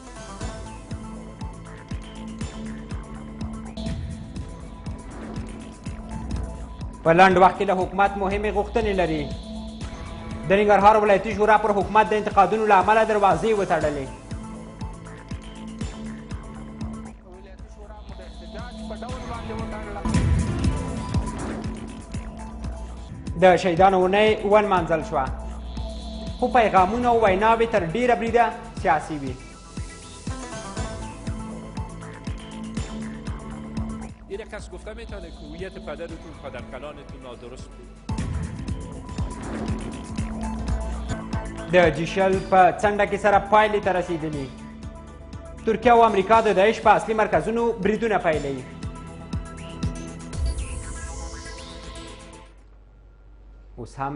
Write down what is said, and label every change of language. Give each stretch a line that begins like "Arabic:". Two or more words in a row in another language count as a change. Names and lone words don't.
Pashto: په لنډ وخت کې له حکومت مهمې غوښتنې لري د ننګرهار ولایتي شورا پر حکومت د انتقادونو له امله دروازې وتړلې د شهیدانو اونۍ ونمانځل شوه خو پیغامونه او ویناوې تر ډیره بریده سیاسي وي
Persian: یک کس گفته میتونه که هویت پدرتون پدرکلانتون نادرست بود
Pashto: د جیشل په څنډه کې سره پایلې ته رسیدلي ترکیه او امریکا د داعش په اصلي مرکزونو بریدونه پیلوي اوس هم